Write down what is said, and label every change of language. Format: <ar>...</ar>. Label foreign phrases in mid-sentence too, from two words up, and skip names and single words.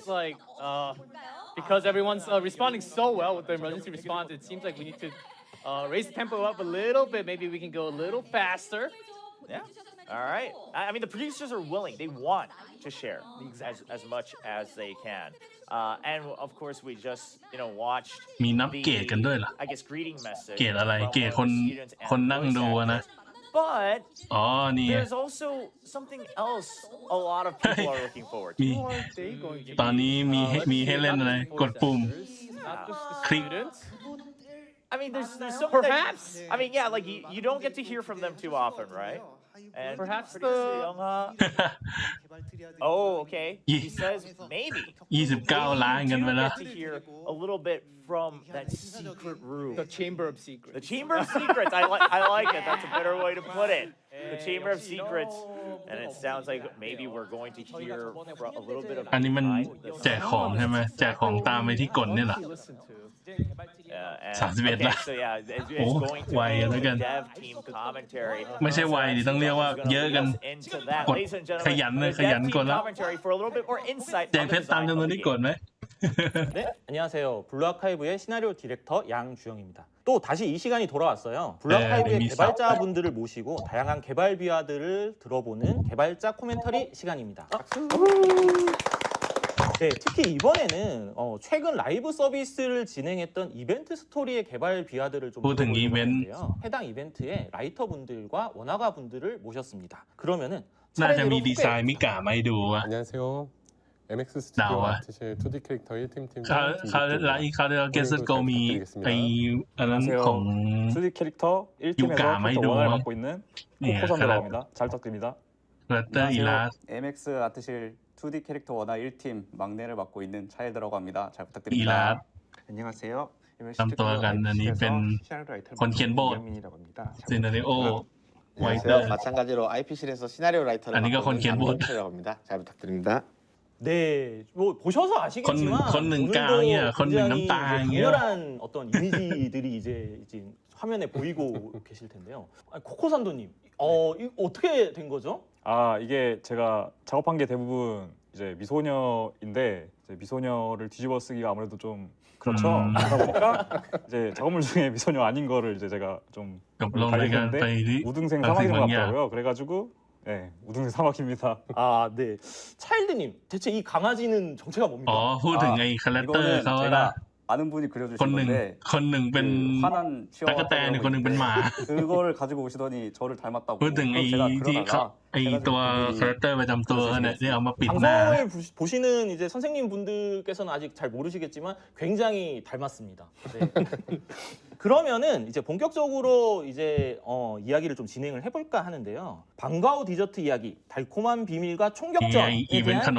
<en>like because everyone's responding so well with the emergency response, it seems like we need to raise the tempo up a little bit. Maybe we can go a little faster. Yeah. All right. I mean, the producers are willing. They want to share as much as they can. And of course, we just watched</en> <th>มีนับเกรดกันด้วยเหรอ</th> <en>I guess greeting message</en> <th>เกรดอะไรเกรดคนนั่งดูนะ</th> <en>But</en> <th>อ๋อนี่</th> <en>there's also something else a lot of people are looking forward to.</en> <th>ตอนนี้มีให้เล่นอะไรกดปุ่ม คลิก</th> <en>I mean, there's some Perhaps. I mean, yeah, like you don't get to hear from them too often, right? And Perhaps pretty soon, oh, okay. He says maybe.</en> <th>29 ล้านกันไปแล้ว</th> <en>Get to hear a little bit from that secret room. The Chamber of Secrets. The Chamber of Secrets. I like it. That's a better way to put it. The Chamber of Secrets. And it sounds like maybe we're going to hear a little bit of</en> <th>อันนี้มัน</th> <en>behind the</en> <th>แจกของใช่ไหมแจกของตามไปที่กลเนี่ยเหรอ</th> <en>Listen to. and,</en> <th>31 ละ</th> <en>so yeah, it's</en> <th>โอ้</th> <en>going to</en> <th>ไว</th> <en>be</en> <th>แล้วกัน</th> <en>dev team commentary.</en> <th>ไม่ใช่ไวดิต้องเรียกว่าเยอะกัน</th> <en>Into that,</en> <th>กด</th> <en>ladies and</en> <th>ขยัน</th> <en>gentlemen,</en> <th>เลย</th> <en>the</en> <th>ขยัน</th> <en>dev</en> <th>ก</th> <en>team</en> <th>ดแล้ว</th> <en>commentary for a little bit more insight.</en> <th>แจก</th> <en>on</en> <th>เพ</th> <en>the</en> <th>ชรตาม</th> <en>design</en> <th>จำนวน</th> <en>of the</en> <th>ที่กด</th> <en>game.</en> <th>ไหม</th> <ko>네, 안녕하세요. 블루아카이브의 시나리오 디렉터 양주영입니다. 또 다시 이 시간이 돌아왔어요. 블루아카이브의 네, 개발자분들을 모시고 다양한 개발 비화들을 들어보는 개발자 코멘터리 시간입니다. 네, 특히 이번에는 최근 라이브 서비스를 진행했던 이벤트 스토리의 개발 비화들을 좀 모든 들어보려고 이벤트. 하는데요. 해당 이벤트의 라이터분들과 원화가분들을 모셨습니다. 그러면은</ko> <th>น่าจะ</th> <ko>차례대로</ko> <th>มีดีไซ</th> <ko>소개</ko> <th>น์มิกะมาให้ดูอะ</th> <ko>안녕하세요. MX 스튜디오 나와. 아트실 2D 캐릭터 1팀 팀장</ko> <th>เขาไลฟ์เขาเกสโกมีไออันนั้นของ</th> <ko>2D 캐릭터 유가 1팀에서 많이 캐릭터 들어와. 원화를 맡고 있는 네, 코코선이라고 사람. 합니다. 잘 부탁드립니다.</ko> <th>เรเตอร์อีลาส</th> <ko>MX 아트실 2D 캐릭터 원화 1팀 막내를 맡고 있는 차일드라고 합니다. 잘</ko> <th>อีลา</th> <ko>부탁드립니다.</ko> <th>ส</th> <ko>안녕하세요. MX</ko> <th>ตามตัวกันอันนี้เป็น</th> <ko>시나리오 라이터를</ko> <th>คนเขียนบท</th> <ko>이현민이라고 합니다. 잘</ko> <th>ซีนาริโอ</th> <ko>부탁드립니다.</ko> <th>ไวเตอร์</th> <ko>안녕하세요. 마찬가지로 IP실에서 시나리오 라이터를 아니, 이거 맡고 있는 건 남경철이라고 합니다. 잘 부탁드립니다. 네, 뭐 보셔서 아시겠지만 건능 오늘도 깡이야, 건능 굉장히 남땅이야. 이제 강렬한 어떤 이미지들이 이제 화면에 보이고 계실 텐데요. 아니, 코코산도님, 이거 어떻게 된 거죠? 아, 이게 제가 작업한 게 대부분 이제 미소녀인데 이제 미소녀를 뒤집어 쓰기가 아무래도 좀 그렇죠. 그러다 보니까 이제 작업물 중에 미소녀 아닌 거를 이제 제가 좀</ko> <th>กับลงในการไปที่</th> <ko>우등생</ko> <th>บางสิ่ง</th> <ko>사막인</ko> <th>บา</th> <ko>것</ko> <th>งอย่าง</th> <ko>같더라고요. 그래가지고 네, 우등생 사막입니다. 아, 네. 차일드님, 대체 이 강아지는 정체가</ko> <th>อ๋อ</th> <ko>뭡니까?</ko> <th>พูดถึงไอ้คาแรคเตอร์</th> <ko>이거는</ko> <th>เขานะ</th> <ko>제가 아는 분이</ko> <th>ค</th> <ko>그려주신</ko> <th>นหนึ่ง</th> <ko>건데</ko> <th>คนหนึ่งเป็น</th> <ko>그 화난</ko> <th>ตั๊กแตนอีกคนหนึ่งเป็นหมา</th> <ko>그거를 가지고 오시더니 저를 닮았다고</ko> <th>พูดถึงไอ้</th> <ko>제가</ko> <th>ที่เขา</th> <ko>그러다가</ko> <th>ไอ้ตัวคาแรคเตอร์ประจำตัวเนี่ยที่เอามาปิดหน้า</th> <ko>방송을 보시는 이제 선생님 분들께서는 아직 잘 모르시겠지만 굉장히 닮았습니다. 네. 그러면은 이제 본격적으로 이제 이야기를 좀 진행을 해볼까 하는데요. 방과후 디저트 이야기, 달콤한 비밀과 총격전에 이벤트 대한</ko>